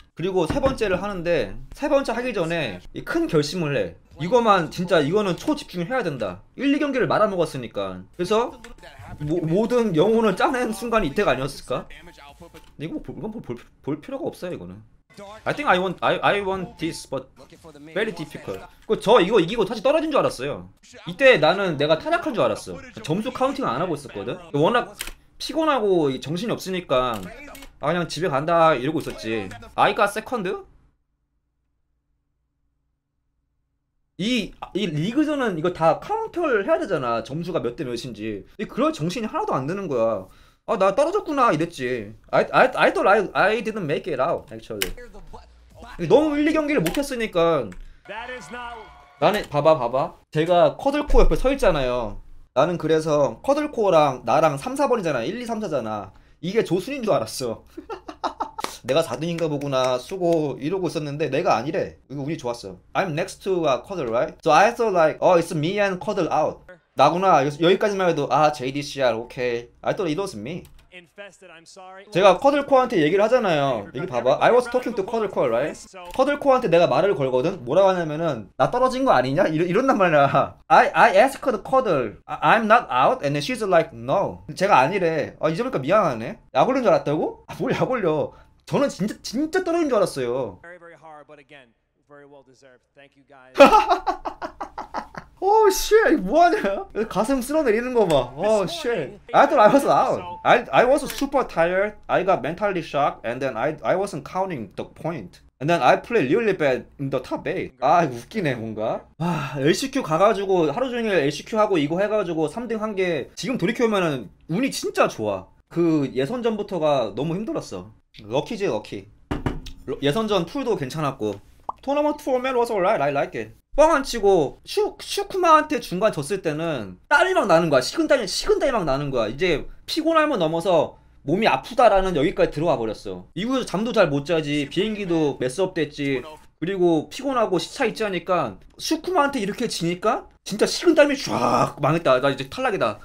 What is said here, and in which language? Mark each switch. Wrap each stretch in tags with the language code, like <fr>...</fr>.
<ko>그리고 세 번째를 하는데 세 번째 하기 전에 큰 결심을 해. 이거만 진짜 이거는 초집중을 해야 된다. 1, 2경기를 말아먹었으니까. 그래서 모든 영혼을 짜낸 순간이 이때가 아니었을까? 이건 볼 필요가 없어요 이거는.</ko> <en>I think I want this but very difficult.</en> <ko>이거 이기고 다시 떨어진 줄 알았어요. 이때 나는 내가 타락한 줄 알았어. 점수 카운팅을 안 하고 있었거든. 워낙 피곤하고 정신이 없으니까 그냥 집에 간다 이러고 있었지.</ko> <en>I got second?</en> <ko>이 리그전은 이거 다 카운터를 해야 되잖아. 점수가 몇 대 몇인지. 그럴 정신이 하나도 안 드는 거야. 아 나 떨어졌구나 이랬지.</ko> <en>I thought I didn't make it out actually.</en> <ko>너무 1, 2경기를 못했으니까. 나는 봐봐. 제가 쿼들코어 옆에 서 있잖아요. 나는 그래서 쿼들코어랑 나랑 3, 4번이잖아. 1, 2, 3, 4잖아. 이게 조순인 줄 알았어. 내가 4등인가 보구나 수고 이러고 있었는데 내가 아니래. 이거 운이 좋았어.</ko> <en>I'm next to Quaddle, right? So I thought like, oh, it's me and Quaddle out.</en> <ko>나구나. 여기까지만 해도 아 JDCR 오케이.</ko> <en>I thought it was me.</en> <ko>제가 커들코어한테 얘기를 하잖아요. 여기 봐봐.</ko> <en>I was talking to 커들코어, right?</en> <ko>커들코어한테 내가 말을 걸거든. 뭐라고 하냐면은 나 떨어진 거 아니냐? 이런단 말이야.</ko> <en>I asked 커들. I'm not out, and then she's like no.</en> <ko>제가 아니래. 잊어보니까 미안하네. 약 올린 줄 알았다고? 뭘 약 올려? 저는 진짜 떨어진 줄 알았어요. 오 쉣, 이거 뭐하냐? 가슴 쓸어내리는 거 봐. 오 쉣.</ko> <en>I thought I was out. I was super tired. I got mentally shocked, and then I wasn't counting the point. And then I played really bad in the top 8.</en> <ko>아 이거 웃기네 뭔가. 와 LCQ 가가지고 하루 종일 LCQ 하고 이거 해가지고 3등 한 게 지금 돌이켜보면은 운이 진짜 좋아. 그 예선전부터가 너무 힘들었어. 럭키지 럭키. 예선전 툴도 괜찮았고. 토너먼트 포맷</ko> <en>was alright. I like it.</en> <ko>뻥 안 치고 슈쿠마한테 중간 졌을 때는 땀이 막 나는 거야. 식은땀이 막 나는 거야. 이제 피곤함을 넘어서 몸이 아프다라는 여기까지 들어와 버렸어. 이후에서 잠도 잘 못 자지. 비행기도 메스업 됐지. 그리고 피곤하고 시차 있지 하니까 슈쿠마한테 이렇게 지니까 진짜 식은땀이 쫙 망했다. 나 이제 탈락이다.</ko>